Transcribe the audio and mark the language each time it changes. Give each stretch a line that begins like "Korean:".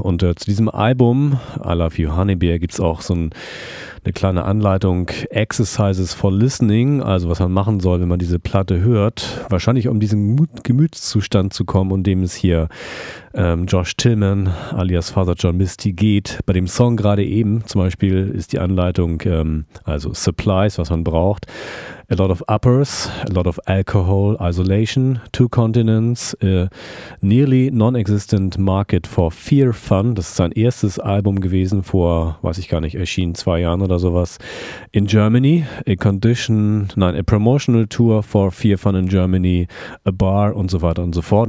German: Und zu diesem Album I Love You Honeybear gibt es auch so eine kleine Anleitung, Exercises for Listening, also was man machen soll, wenn man diese Platte hört. Wahrscheinlich um diesen Gemütszustand zu kommen, um dem es hier Josh Tillman alias Father John Misty geht. Bei dem Song gerade eben zum Beispiel ist die Anleitung, also Supplies, was man braucht.
English: A lot of uppers, a lot of alcohol, isolation, two continents, a nearly non-existent market for Fear Fun.
German: Das ist sein erstes Album gewesen vor, weiß ich gar nicht, erschien 2 Jahren oder sowas.
English: In Germany, a promotional tour for Fear Fun in Germany, a bar
German: und so weiter und so fort.